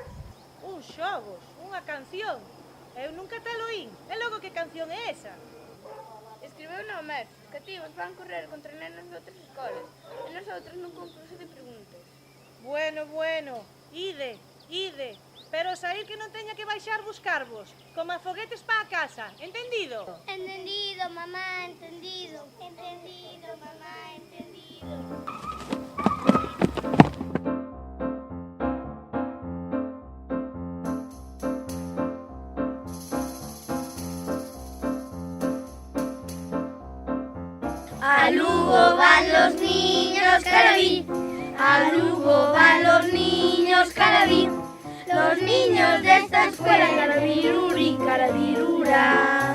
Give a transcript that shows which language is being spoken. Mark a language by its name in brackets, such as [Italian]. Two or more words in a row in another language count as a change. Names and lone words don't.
[Galician] Uns xogos? Unha canción? Eu nunca te lo oín. E logo que canción é esa? Escribeu no mestre, os cativos van correr contra nenas de outras escolas e nosotros nun concurso de preguntas. Bueno, ide, pero sair que non teña que baixar buscarvos, como a foguetes pa a casa, entendido? Entendido, mamá, entendido. Entendido, mamá, entendido. [Spanish] A Lugo van los niños carabí, a Lugo van los niños carabí, los niños de esta escuela carabiruri, carabirura.